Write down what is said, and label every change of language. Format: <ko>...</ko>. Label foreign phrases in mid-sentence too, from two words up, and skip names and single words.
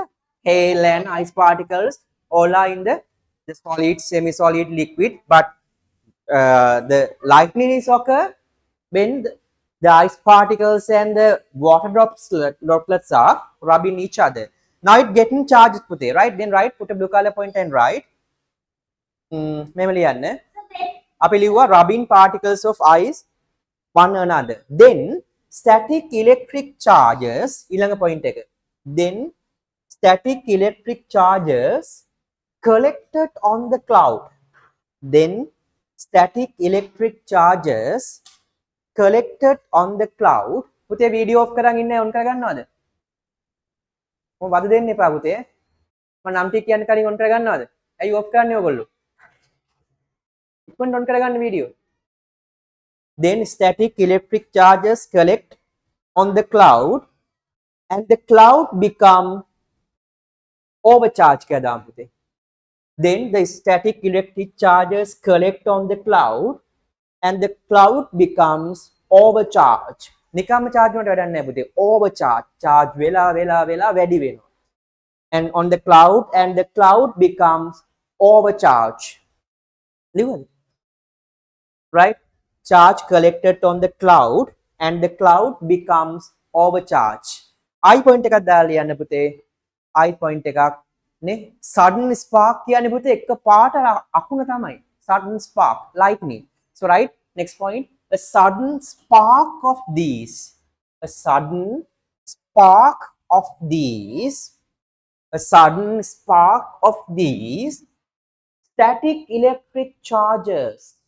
<en>Hail and ice particles all are in the solid, semi-solid, liquid, but the lightning is occur when the ice particles and the water droplets are rubbing each other. Now it getting charged put there, right? Then right, put a blue color point and write.</en> <si>මෙම ලියන්න අපි ලිව්වා</si> <en>rubbing particles of ice one another, then static electric charges</en> <si>ඊළඟ point එක,</si> <en>then static electric charges collected on the cloud, then static electric charges collected on the cloud.</en> <si>පුතේ වීඩියෝ ඔෆ් කරන් ඉන්නේ ඔන් කරගන්නවද? මොකද වද දෙන්න එපා පුතේ. මම නම් ටික කියන්න කලින් ඔන් කරගන්නවද? ඇයි ඔෆ් කරන්නේ ඔයගොල්ලෝ? on කරගන්න video.</si> <en>Then static electric charges collect on the cloud and the cloud become overcharged</en> <si>කියලා දාමු පුතේ.</si> <en>Then the static electric charges collect on the cloud and the cloud becomes overcharged.</en> <si>නිකම්ම charge වලට වැඩක් නැහැ පුතේ. Overcharge. charge වෙලා වැඩි වෙනවා.</si> <en>And on the cloud and the cloud becomes overcharged.</en> <si>ලියවද? Right?</si> <en>Charge collected on the cloud and the cloud becomes overcharged.</en> <si>I point එකක් දාලා ලියන්න පුතේ. I point එකක් නේ</si> <en>sudden spark</en> <si>කියන්නේ පුතේ එක පාට අකුණ තමයි.</si> <en>Sudden spark, lightning. So right, next point, a sudden spark of these. A sudden spark of these. A sudden spark of these static electric charges.</en>